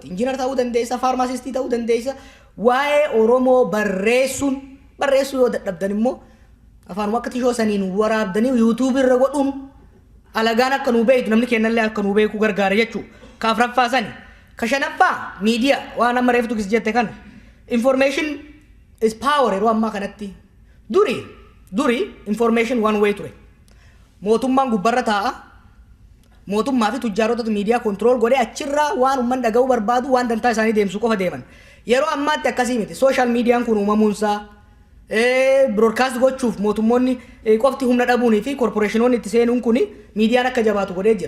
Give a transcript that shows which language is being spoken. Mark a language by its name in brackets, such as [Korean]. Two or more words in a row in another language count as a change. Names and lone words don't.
[Oromo] Injiinar ta'uu dandeessa, faarmaasistii ta'uu dandeessa. Waa'ee Oromoo barreessuu yoo dadhabdan immoo afaan akka tishoo saniin waraabdanii yuutuubii irra godhuun alagaan akka nuu beektu namni kennallee akka nuu beeku gargaara jechuudha. Ka afuraffaa sani. Ka shanaffaa miidiyaa waan amma reeftu kis jette kana. [English] Information is power [Oromo] yeroo ammaa kanatti. Duri [English] information one way [Oromo] ture. Mootummaan gubbarra taa'a. Mootummaa fi tujjaarotatu miidiyaa control godhee achirraa waan uummanni dhaga'uu barbaadu waan dantaa isaanii deemsu qofa deeman. Yeroo ammaatti akkasii miti. Social meediyaan kun uumamuunsaa broadcast gochuuf mootummoonni qofti humna dhabuunii fi korporeeshinoonni itti seenuun kun miidiyaan akka jabaatu godhee jira.